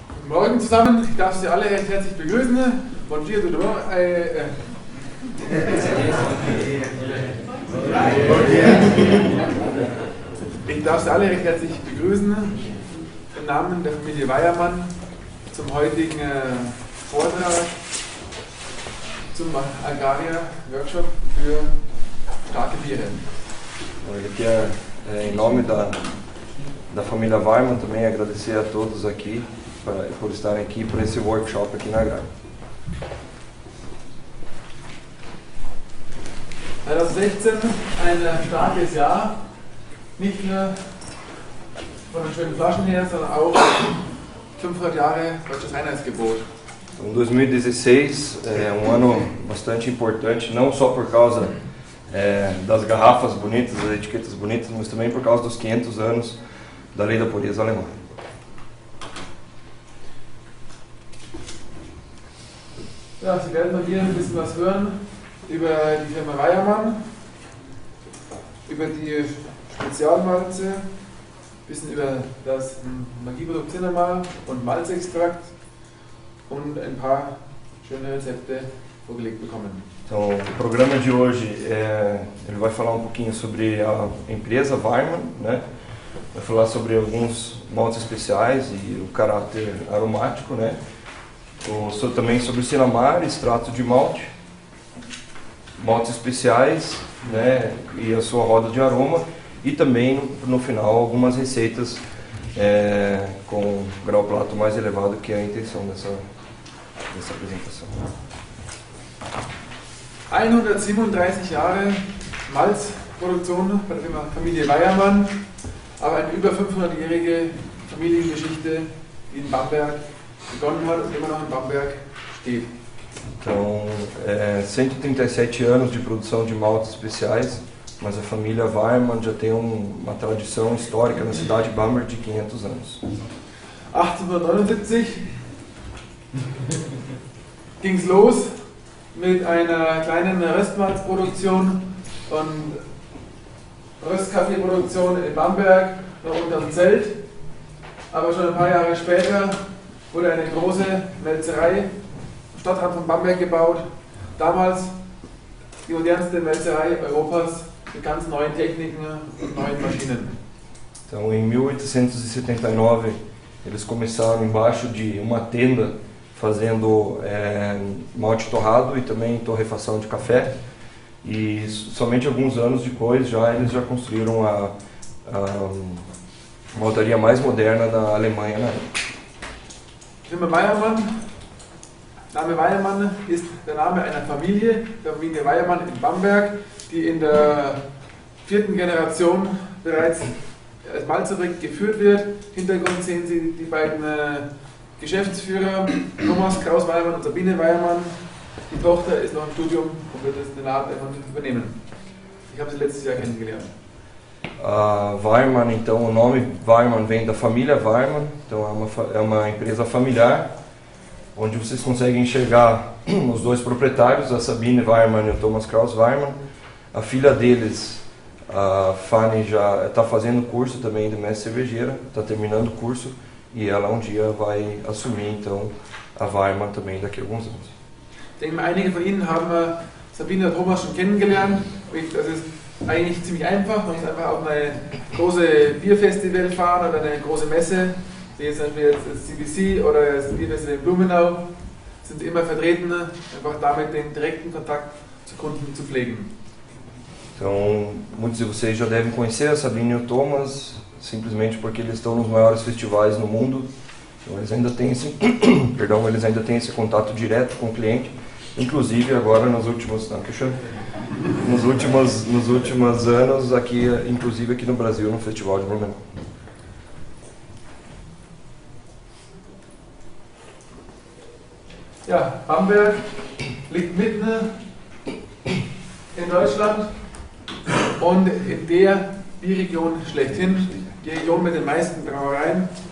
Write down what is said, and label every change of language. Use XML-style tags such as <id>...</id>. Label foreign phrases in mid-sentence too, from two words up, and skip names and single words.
<de>Morgen zusammen, ich darf Sie alle recht herzlich begrüßen.</de> <pt>Bon dia, tudo bom?</pt> <de>Ich darf Sie alle recht herzlich begrüßen im Namen der Familie Weiermann zum heutigen Vortrag zum Agraria-Workshop für starke Biere.</de> <pt>Ele quer, em nome da família Weiermann, também agradecer a todos aqui por estarem aqui para esse workshop aqui na Agraria.</pt> <de>2016 ein starkes Jahr, nicht nur von den schönen Flaschen her, sondern auch 500 Jahre Deutsches Einheitsgebot.</de> <pt>Então, 2016 é um ano bastante importante, não só por causa das garrafas bonitas, das etiquetas bonitas, mas também por causa dos 500 anos da Lei da Pureza Alemã.</pt> <de>Ja, Sie werden von hier ein bisschen was hören über die Firma Weiermann, über die Spezialmalze, ein bisschen über das Magieprodukt Cinnamal und Malzextrakt und ein paar schöne Rezepte vorgelegt bekommen.</de> <pt>Então, o programa de hoje ele vai falar um pouquinho sobre a empresa Weiermann, né? Vai falar sobre alguns maltes especiais e o caráter aromático, né? Também sobre o Cinnamal, extrato de malte, maltes especiais, né? E a sua roda de aroma, e também no final algumas receitas com grau plato mais elevado, que é a intenção dessa apresentação.</pt> <de>137 Jahre Malzproduktion bei der Familie Weiermann, aber eine über 500-jährige Familiengeschichte, die in Bamberg begonnen hat und immer noch in Bamberg steht.</de> <pt>Então, 137 anos de produção de maltes especiais, mas a família Weiermann já tem uma tradição histórica na cidade de Bamberg de 500 anos.</pt> <de>1879 ging es los mit einer kleinen Röstmalzproduktion und Röstkaffeeproduktion in Bamberg, noch unterm Zelt. Aber schon ein paar Jahre später wurde eine große Melzerei am Stadtrand von Bamberg gebaut. Damals die modernste Melzerei Europas mit ganz neuen Techniken und neuen Maschinen.</de> <pt>Então, em 1879, eles começaram embaixo de uma tenda fazendo malte torrado e também torrefação de café, e somente alguns anos depois eles já construíram a maltaria mais moderna da Alemanha na época.</pt> <de>Firma Weiermann, Name Weiermann ist der Name einer Familie, der Familie Weiermann in Bamberg, die in der 4. Generation bereits als Malzfabrik geführt wird. Im Hintergrund sehen Sie die beiden Geschäftsführer, Thomas Kraus Weiermann und Sabine Weiermann. Die Tochter ist noch im Studium und wird den Laden übernehmen. Ich habe sie letztes Jahr kennengelernt. Weiermann,</de> <pt>então, o nome Weiermann vem da família Weiermann, então é uma empresa familiar, onde vocês conseguem enxergar os dois proprietários, a Sabine Weiermann e o Thomas Kraus Weiermann. A filha deles, a Fanny, já está fazendo curso também de mestre cervejeira, está terminando o curso, e ela um dia vai assumir então a Weiermann também daqui a alguns anos.</pt> <de>Ich denke, einige von Ihnen haben Sabine und Thomas schon kennengelernt. Das ist eigentlich ziemlich einfach. Man muss einfach auf eine große Bierfestival fahren oder eine große Messe, wie jetzt zum Beispiel das CBC oder das Bierfestival in Blumenau, sind Sie immer vertreten, einfach damit den direkten Kontakt zu Kunden zu pflegen.</de> <pt>Então, muitos de vocês já devem conhecer a Sabine e o Thomas, simplesmente porque eles estão nos maiores festivais no mundo. Então, eles ainda têm esse contato direto com o cliente. Inclusive agora nos últimos anos aqui, inclusive aqui no Brasil, no Festival de Blumenau.</pt> <de>Ja, Bamberg liegt mitten in Deutschland und in der Bierregion schlechthin, die Region mit den meisten Brauereien.</de>